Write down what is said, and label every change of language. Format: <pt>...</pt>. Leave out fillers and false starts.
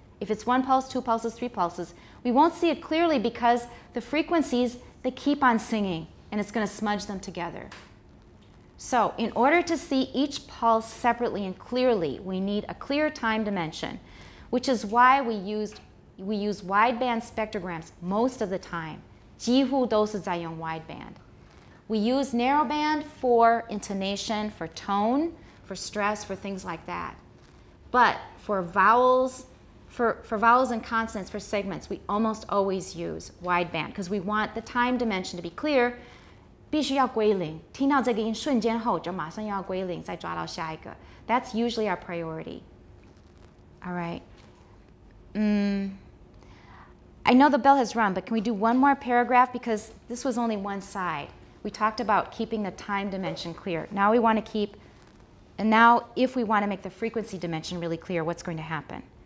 <en>If it's 1 pulse, 2 pulses, 3 pulses, we won't see it clearly because the frequencies, they keep on singing. and it's going to smudge them together. So in order to see each pulse separately and clearly, we need a clear time dimension, which is why we use wideband spectrograms most of the time.</en> <zh>几乎都是在用 wideband.</zh> <en>We use narrowband for intonation, for tone, for stress, for things like that. But for vowels, for vowels and consonants, for segments, we almost always use wideband because we want the time dimension to be clear.</en> <zh>必须要归零，听到这个音瞬间后就马上要归零，再抓到下一个。</zh> <en>That's usually our priority. All right. I know the bell has rung, but can we do one more paragraph because this was only one side. We talked about keeping the time dimension clear. Now we want to keep, and now if we want to make the frequency dimension really clear, what's going to happen?</en>